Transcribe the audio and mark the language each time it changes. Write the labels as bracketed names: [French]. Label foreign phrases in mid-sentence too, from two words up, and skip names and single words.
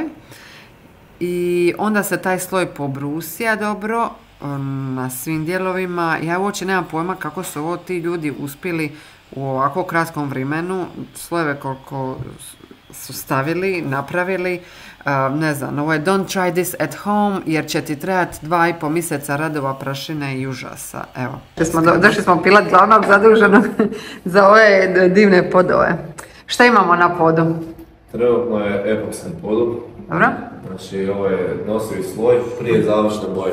[Croatian] I onda se taj sloj pobrusija dobro na svim dijelovima. Ja uopće nemam pojma kako su ovo ti ljudi uspjeli u ovako kratkom vremenu, slojeve koliko su stavili, napravili. Ne znam, ovo je [English] don't try this at home [Croatian] jer će ti trebati 2,5 mjeseca radova, prašine i užasa. Evo. Došli smo pilat glavnog zaduženog za ove divne podove. Šta imamo na podu? Trenutno je epoksni podov. Dobro. Znači ovo je nosivi sloj prije završne boje.